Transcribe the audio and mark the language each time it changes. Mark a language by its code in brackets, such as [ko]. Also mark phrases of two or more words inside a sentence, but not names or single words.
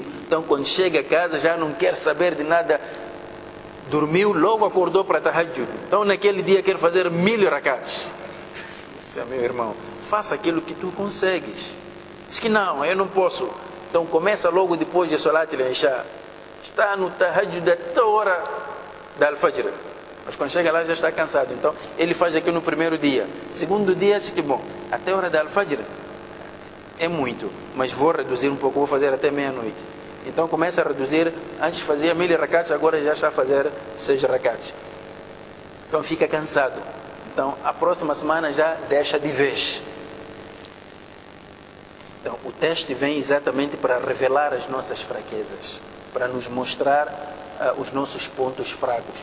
[pt] Então quando chega a casa já não quer saber de nada, dormiu, logo acordou para tahajjud. Então naquele dia quer fazer 1000 rakats. Meu irmão, faça aquilo que tu consegues. Diz que não, eu não posso. Então começa logo depois de [ar] صلاة العشاء, [pt] está no tahajjud até a hora da al-Fajr, mas quando chega lá já está cansado. Então ele faz aquilo no primeiro dia. Segundo dia diz que bom, até a hora da al-Fajr é muito, mas vou reduzir um pouco, vou fazer até meia-noite. Então começa a reduzir. Antes fazia 1000 rakats, agora já está a fazer 6 rakats. Então fica cansado. Então a próxima semana já deixa de vez. Então o teste vem exatamente para revelar as nossas fraquezas, para nos mostrar os nossos pontos fracos.